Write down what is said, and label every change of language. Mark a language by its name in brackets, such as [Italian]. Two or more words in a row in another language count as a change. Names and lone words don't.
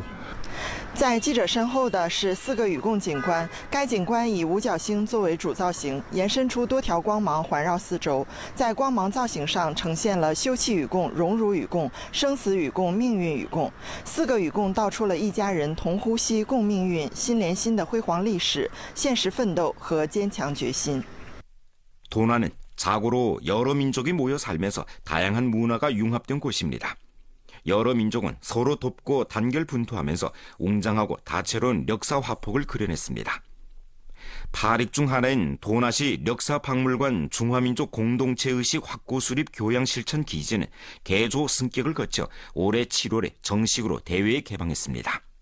[Chinese] 在记者身后的是4个与共景观，该景观以五角星作为主造型，延伸出多条光芒环绕四周。在光芒造型上呈现了休戚与共、荣辱与共、生死与共、命运与共。4个与共道出了一家人同呼吸、共命运、心连心的辉煌历史、现实奋斗和坚强决心。 [Korean] 도나는 자고로 여러 민족이 모여 살면서 다양한 문화가 융합된 곳입니다. 여러 민족은 서로 돕고 단결 분투하면서 웅장하고 다채로운 역사 화폭을 그려냈습니다. 파릭 중 하나인 도나시 역사박물관 중화민족 공동체의식 확고 수립 교양 실천 기지는 개조 승격을 거쳐 올해 7월에 정식으로 대회에 개방했습니다.